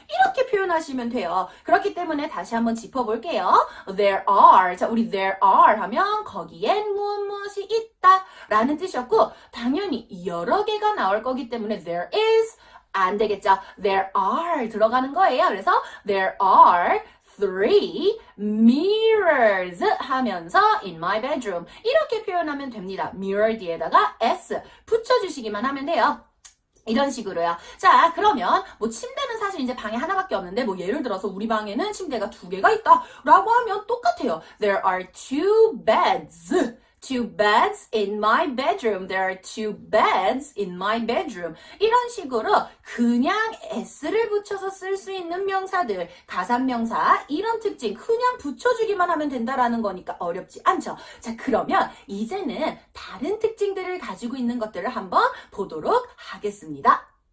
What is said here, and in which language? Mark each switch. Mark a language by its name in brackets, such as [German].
[Korean] 이렇게 표현하시면 돼요. 그렇기 때문에 다시 한번 짚어볼게요. [English] There are. [Korean] 자, 우리 there are 하면 거기엔 무엇이 있다 라는 뜻이었고, 당연히 여러 개가 나올 거기 때문에 there is 안 되겠죠. There are 들어가는 거예요. 그래서 [English] there are 3 mirrors [Korean] 하면서 [English] in my bedroom [Korean] 이렇게 표현하면 됩니다. mirror 뒤에다가 s 붙여주시기만 하면 돼요. 이런 식으로요. 자, 그러면 침대는 사실 이제 방에 하나밖에 없는데 예를 들어서 우리 방에는 침대가 2개가 있다 라고 하면 똑같아요. [English] There are 2 beds. 2 beds in my bedroom. There are 2 beds in my bedroom. [Korean] 이런 식으로 그냥 s를 붙여서 쓸 수 있는 명사들, 가산명사 이런 특징 그냥 붙여주기만 하면 된다라는 거니까 어렵지 않죠. 자, 그러면 이제는 다른 특징들을 가지고 있는 것들을 한번 보도록 하겠습니다.